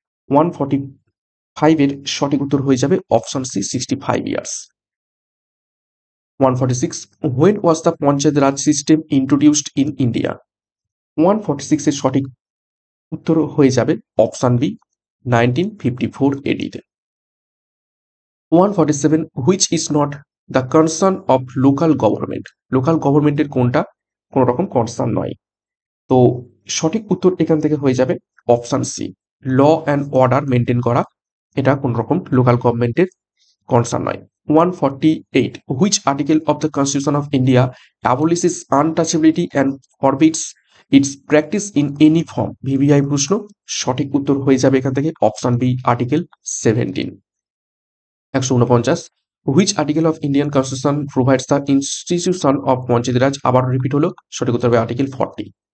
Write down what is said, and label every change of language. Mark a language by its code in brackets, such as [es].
[bn] 145-এর সঠিক উত্তর হয়ে যাবে option C, 65 years. [en] 146, when was the panchayat raj system introduced in India? [bn] 146-এর সঠিক উত্তর হয়ে যাবে option B, 1954 AD-তে। [en] 147, which is not the concern of local government? [bn] Local গভর্নমেন্টের কোনটা কোন রকম কনসার্ন নয়? তো সঠিক উত্তর এখান থেকে হয়ে যাবে option C, law and order maintain করা, এটা কোন রকম লোকাল গভর্নমেন্টের কনসার্ন নয়। [en] 148, which article of the Constitution of India abolishes untouchability and forbids its practice in any form, [bn] VVI প্রশ্ন। সঠিক উত্তর হয়ে যাবে এখান থেকে option B, article 17। [en] 149, which article of Indian constitution provides the institution of panchayat raj, [bn] আবার রিপিট হলো, সঠিক উত্তর হবে আর্টিকেল 40।